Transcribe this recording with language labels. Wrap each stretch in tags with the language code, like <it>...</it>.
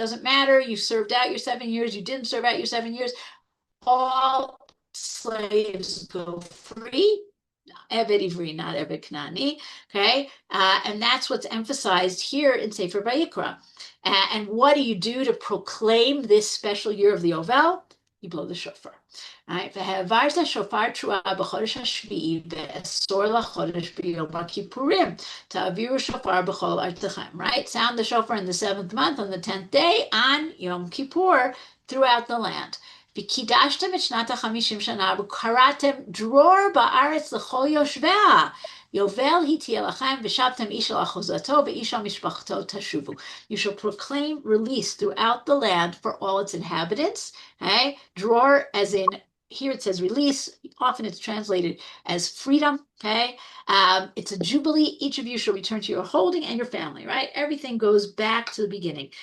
<en>It doesn't matter, you served out your 7 years, you didn't serve out your 7 years, all slaves go free. Eved Ivri, not Eved Kanani, okay? And that's what's emphasized here in Sefer Vayikra. And what do you do to proclaim this special year of the Yovel? You blow the shofar. Right?</en> <he>והעברת שופר תרועה בחודש השביעי ועשור לחודש ביום הכיפורים. תעבירו שופר בכל ארצכם.</he> <en>Right? Sound the shofar in the 7th month on the 10th day on Yom Kippur throughout the land.</en> <he>וקידשתם את שנת ה-50 שנה וקראתם דרור בארץ לכל יושביה. יובל היא תהיה לכם ושבתם איש על אחוזתו ואיש על משפחתו תשובו.</he> <en>You shall proclaim release throughout the land for all its inhabitants. Okay? Dror, as in, here it says release, often it's translated as freedom, okay? It's a jubilee. Each of you shall return to your holding and your family, right? Everything goes back to the beginning.</en>